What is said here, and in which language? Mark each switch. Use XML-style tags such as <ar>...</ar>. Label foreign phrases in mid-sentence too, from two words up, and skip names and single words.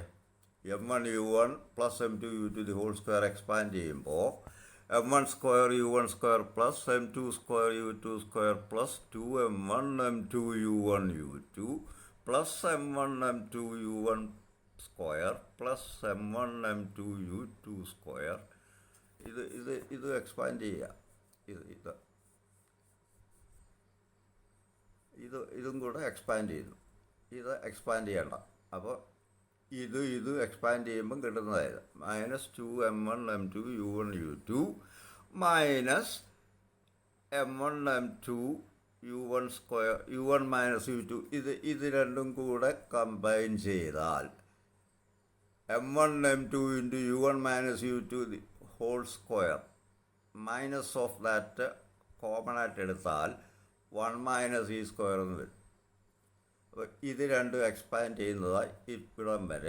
<en>M1 U1 plus M2 U2 the whole square expand ചെയ്യുമ്പോൾ M1 square U1 square plus M2 square U2 square plus 2M1 M2 U1 U2 plus M1 M2 U1 square plus M1 M2 U2 square.</en> <ml>ഇത് എക്സ്പാൻഡ് ചെയ്യുക. ഇതും കൂടെ എക്സ്പാൻഡ് ചെയ്തു. ഇത് എക്സ്പാൻഡ് ചെയ്യണ്ട. അപ്പോൾ ഇത് എക്സ്പാൻഡ് ചെയ്യുമ്പം കിട്ടുന്നതായത് -2M1 M2 U1 U2</ml> <en>minus M1 M2 U1 square U1 - U2.</en> <ml>ഇത് രണ്ടും കൂടെ കമ്പൈൻ ചെയ്താൽ</ml> <en>M1 M2 × U1 - U2 the whole square minus of that common</en> <ml>ആയിട്ട് എടുത്താൽ</ml> <en>1 - E square</en> <ml>എന്ന് വരും. അപ്പോൾ ഇത് രണ്ടും എക്സ്പാൻഡ് ചെയ്യുന്നതായി ഇവിടം വരെ.</ml>